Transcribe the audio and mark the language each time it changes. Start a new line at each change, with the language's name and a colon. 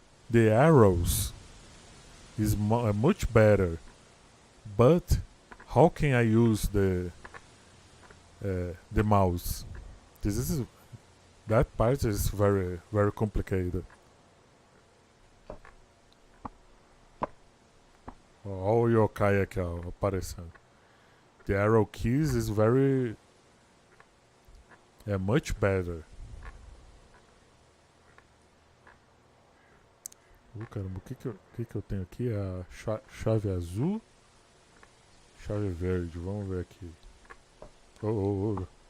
English: The arrows is much better, but how can I use the mouse? That part is very complicated.
Portuguese: Olha o yokai aqui, ó, aparecendo.
English: The arrow keys is much better.
Portuguese: Caramba, o que eu tenho aqui? A chave azul, chave verde. Vamos ver aqui. Oh.